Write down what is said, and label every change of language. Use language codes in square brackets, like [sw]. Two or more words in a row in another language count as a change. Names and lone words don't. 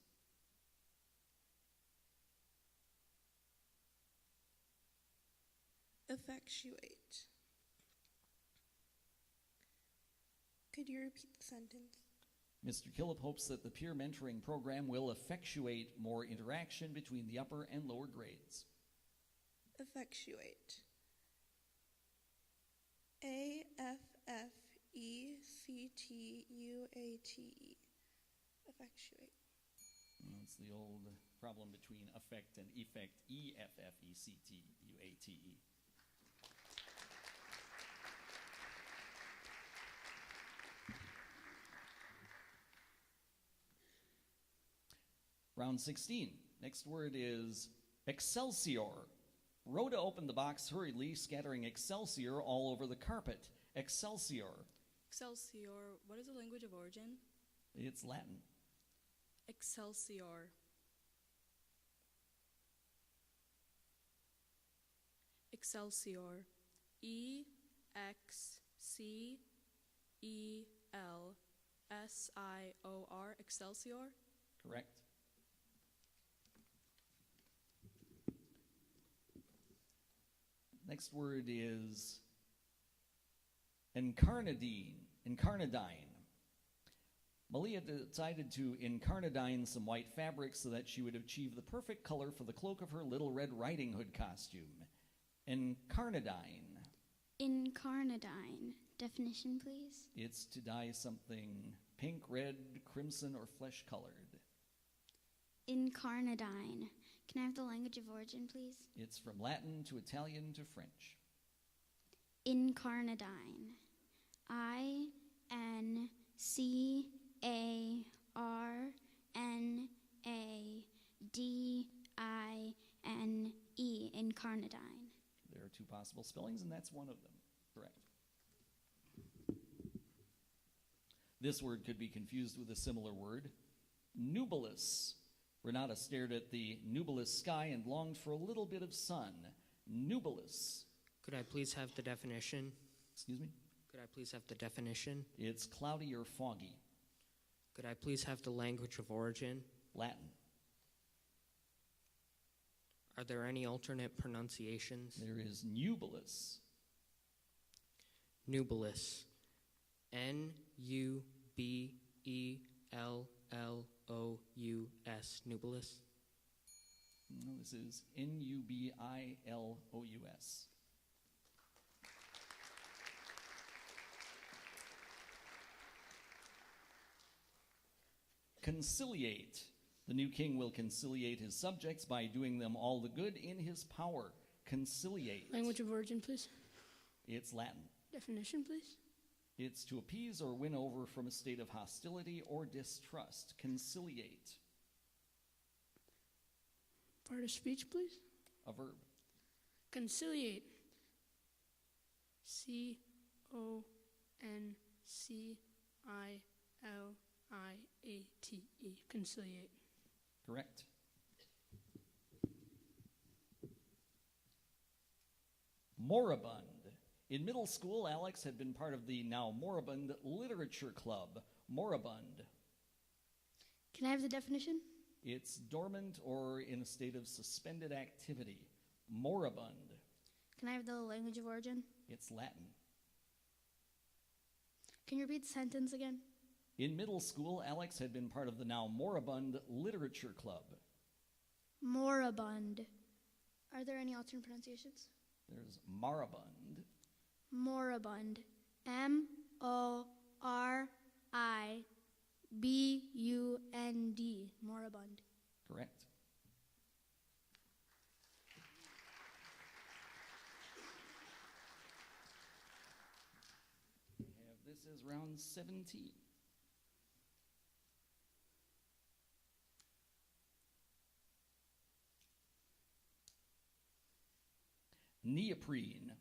[en] Effectuate. Could you repeat the sentence? Mr. Killip hopes that the peer mentoring program will effectuate more interaction between the upper and lower grades. Effectuate. A-F-F-E-C-T-U-A-T-E. Effectuate. That's the old problem between affect and effect. E-F-F-E-C-T-U-A-T-E. Round 16. Next word is excelsior. Rhoda opened the box hurriedly, scattering excelsior all over the carpet. Excelsior. Excelsior. What is the language of origin? It's Latin. Excelsior. Excelsior. E-X-C-E-L-S-I-O-R. Excelsior. Correct. Next word is incarnadine. Incarnadine. Malia decided to incarnadine some white fabric so that she would achieve the perfect color for the cloak of her Little Red Riding Hood costume. Incarnadine. Incarnadine. Definition, please. It's to dye something pink, red, crimson, or flesh-colored. Incarnadine. Can I have the language of origin, please? It's from Latin to Italian to French. Incarnadine. I-N-C-A-R-N-A-D-I-N-E. Incarnadine. There are two possible spellings, and that's one of them. Correct. This word could be confused with a similar word. Nubilus. Renata stared at the nubilous sky and longed for a little bit of sun. Nubilus. Could I please have the definition? Excuse me? Could I please have the definition? It's cloudy or foggy. Could I please have the language of origin? Latin. Are there any alternate pronunciations? There is nubilus. Nubilus. N-U-B-E-L-L-O-U-S. Nubilus. No, this is N-U-B-I-L-O-U-S. Conciliate. The new king will conciliate his subjects by doing them all the good in his power. Conciliate. Language of origin, please. It's Latin. Definition, please. It's to appease or win over from a state of hostility or distrust. Conciliate. Part of speech, please. A verb. Conciliate. C-O-N-C-I-L-I-A-T-E. Conciliate. Correct. Moribund. In middle school, Alex had been part of the now moribund literature club. Moribund. Can I have the definition? It's dormant or in a state of suspended activity. Moribund. Can I have the language of origin? It's Latin. Can you repeat the sentence again? In middle school, Alex had been part of the now moribund literature club. Moribund. Are there any alternate pronunciations? There's moribund. Moribund. M-O-R-I-B-U-N-D. Moribund. Correct. This is round 17. Neoprene.